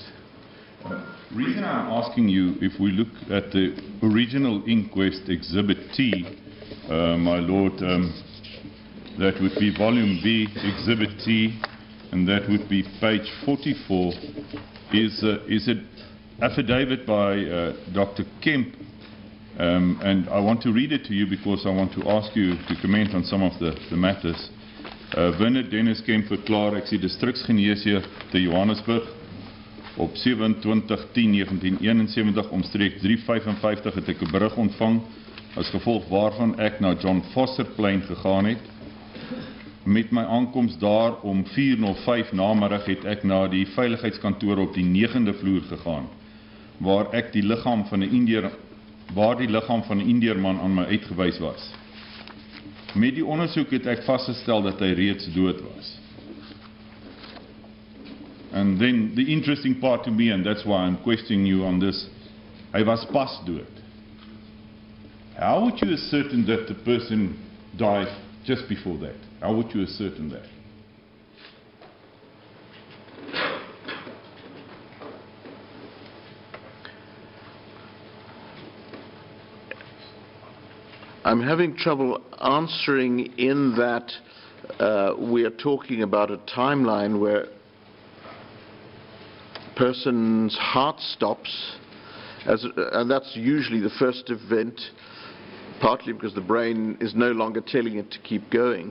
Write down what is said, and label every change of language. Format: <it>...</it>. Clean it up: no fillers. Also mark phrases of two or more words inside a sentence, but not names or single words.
<en>The reason I'm asking you, if we look at the original inquest Exhibit T, my Lord, that would be Volume B, Exhibit T, and that would be page 44, is an affidavit by Dr. Kemp, and I want to read it to you because I want to ask you to comment on some of the matters.</en> <af>Winner Dennis Kemp verklaar, ek is die distriksgeneesheer te Johannesburg. Op 27/10/1971 omstreeks 3:55 het ek 'n berig ontvang as gevolg waarvan ek na John Vosserplein gegaan het. Met my aankoms daar om 4:05 namiddag het ek na die veiligheidskantoor op die 9de vloer gegaan, waar die liggaam van 'n Indeerman aan my uitgewys was. Met die ondersoek het ek vasgestel dat hy reeds dood was.</af> <en>And then the interesting part to me, and that's why I'm questioning you on this,</en> <af>hy was pas dood.</af> <en>How would you ascertain that the person died just before that? How would you ascertain that? I'm having trouble answering in that we are talking about a timeline where a person's heart stops, and that's usually the first event, partly because the brain is no longer telling it to keep going.</en>